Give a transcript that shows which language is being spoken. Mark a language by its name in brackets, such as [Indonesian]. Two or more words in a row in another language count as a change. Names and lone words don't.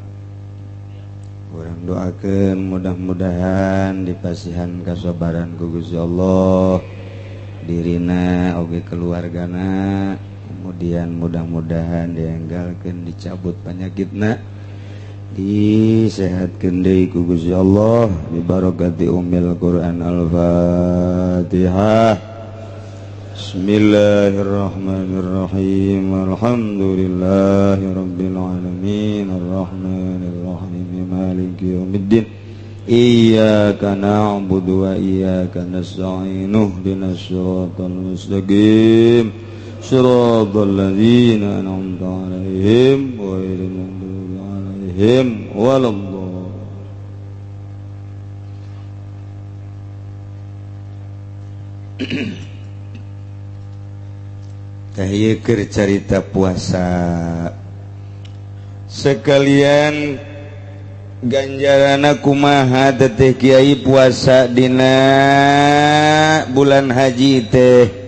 [Sundanese] Urang doakeun mudah-mudahan dipasihan kasabaran ku Gusti Allah dirina oge keluargana kemudian mudah-mudahan dienggalkeun dicabut penyakitna disehatkeun deui ku Gusti Allah [Arabic] ببركة أم القرآن الفاتحة. Bismillahirrahmanirrahim. الحمد لله رب العالمين الرحمن الرحيم مالك يوم الدين. إياك نعبد وإياك نستعين اهدنا الصراط المستقيم. صراط الذين أنعمت عليهم غير المغضوب عليهم ولا الضالين. [Sundanese] Tah keur carita puasa sekalian ganjarana kumaha teh kiai puasa dina bulan haji teh